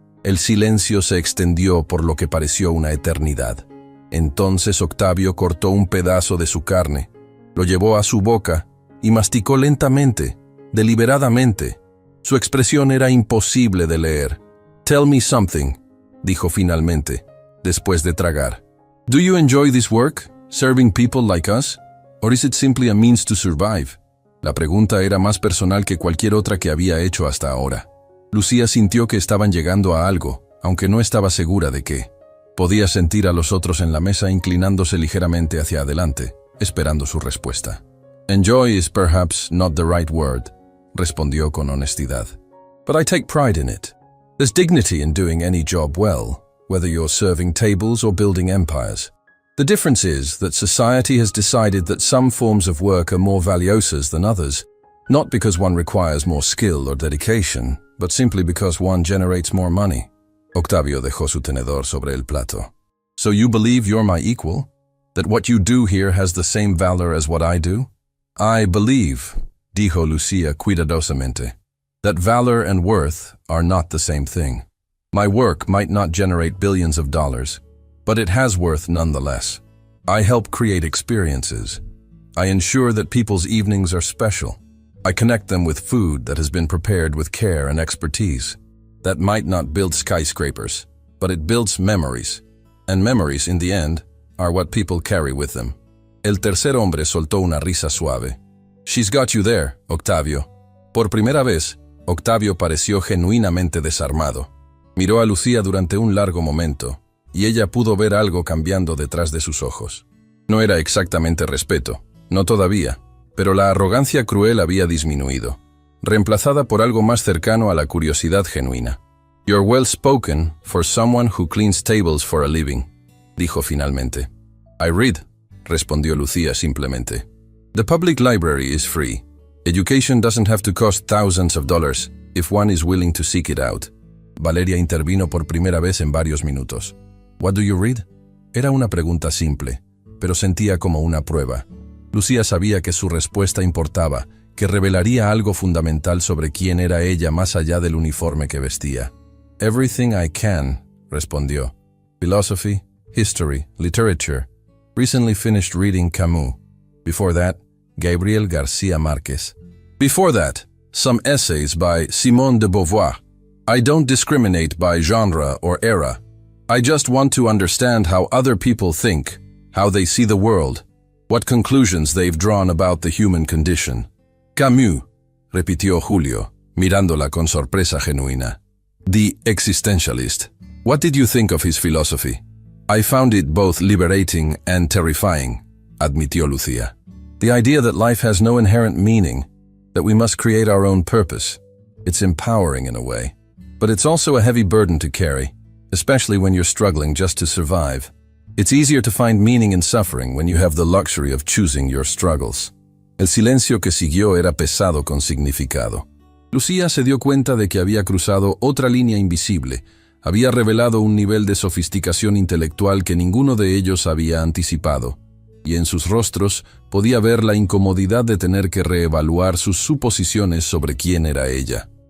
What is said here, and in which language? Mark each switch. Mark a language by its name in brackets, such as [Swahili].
[Spanish] El silencio se extendió por lo que pareció una eternidad. Entonces Octavio cortó un pedazo de su carne, lo llevó a su boca y masticó lentamente, deliberadamente. Su expresión era imposible de leer. [English] «Tell me something», [Spanish] dijo finalmente, después de tragar. [English] «Do you enjoy this work, serving people like us? Or is it simply a means to survive?» [Spanish] La pregunta era más personal que cualquier otra que había hecho hasta ahora. Lucía sintió que estaban llegando a algo, aunque no estaba segura de qué. Podía sentir a los otros en la mesa inclinándose ligeramente hacia adelante, esperando su respuesta. [English] «Enjoy is perhaps not the right word», [Spanish] respondió con honestidad. [English] «But I take pride in it. There's dignity in doing any job well, whether you're serving tables or building empires. The difference is that society has decided that some forms of work are more valuosas than others, not because one requires more skill or dedication, but simply because one generates more money». [Spanish] Octavio dejó su tenedor sobre el plato. [English] «So you believe you're my equal? That what you do here has the same valor as what I do?» «I believe», [Spanish] dijo Lucía cuidadosamente, [English] «that valor and worth are not the same thing. My work might not generate billions of dollars, but it has worth nonetheless. I help create experiences. I ensure that people's evenings are special. I connect them with food that has been prepared with care and expertise. That might not build skyscrapers, but it builds memories. And memories, in the end, are what people carry with them». [Spanish] El tercer hombre soltó una risa suave. [English] «She's got you there, [Spanish] Octavio». Por primera vez, Octavio pareció genuinamente desarmado. Miró a Lucía durante un largo momento, y ella pudo ver algo cambiando detrás de sus ojos. No era exactamente respeto, no todavía, pero la arrogancia cruel había disminuido, reemplazada por algo más cercano a la curiosidad genuina. [English] "You're well spoken for someone who cleans tables for a living", [Spanish] dijo finalmente. [English] "I read", [Spanish] respondió Lucía simplemente. [English] "The public library is free. Education doesn't have to cost thousands of dollars if one is willing to seek it out." [Spanish] Valeria intervino por primera vez en varios minutos. [English] "What do you read?" [Spanish] Era una pregunta simple, pero sentía como una prueba. Lucía sabía que su respuesta importaba, que revelaría algo fundamental sobre quién era ella más allá del uniforme que vestía. [English] "Everything I can", [Spanish] respondió. [English] "Philosophy, history, literature. Recently finished reading Camus. Before that, Gabriel García Márquez. Before that, some essays by Simone de Beauvoir. I don't discriminate by genre or era. I just want to understand how other people think, how they see the world, what conclusions they've drawn about the human condition." [Spanish] "Camus", repitió Julio, mirándola con sorpresa genuina. [English] "The existentialist. What did you think of his philosophy?" "I found it both liberating and terrifying", [Spanish] admitió [English] Lucía. "The idea that life has no inherent meaning, that we must create our own purpose. It's empowering in a way. But it's also a heavy burden to carry, especially when you're struggling just to survive. It's easier to find meaning in suffering when you have the luxury of choosing your struggles." [Spanish] El silencio que siguió era pesado con significado. Lucía se dio cuenta de que había cruzado otra línea invisible, había revelado un nivel de sofisticación intelectual que ninguno de ellos había anticipado, y en sus rostros podía ver la incomodidad de tener que reevaluar sus suposiciones sobre quién era ella.